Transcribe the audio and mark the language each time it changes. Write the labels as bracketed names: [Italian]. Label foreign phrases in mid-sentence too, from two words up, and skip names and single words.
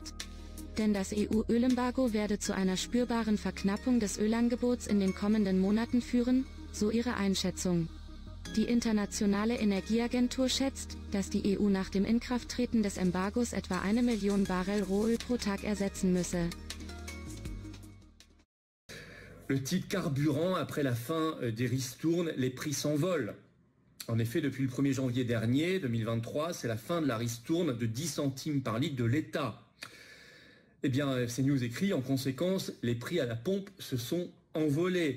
[German] Denn das EU-Ölembargo werde zu einer spürbaren Verknappung des Ölangebots in den kommenden Monaten führen, so ihre Einschätzung. Die Internationale Energieagentur schätzt, dass die EU nach dem Inkrafttreten des Embargos etwa 1 Million Barrel Rohöl pro Tag ersetzen müsse. [French] Le titre carburant, après la fin des ristournes, les prix s'envolent. En effet, depuis le 1er janvier dernier, 2023, c'est la fin de la ristourne de 10 centimes par litre de l'État. Eh bien, CNews écrit, en conséquence, les prix à la pompe se sont envolés.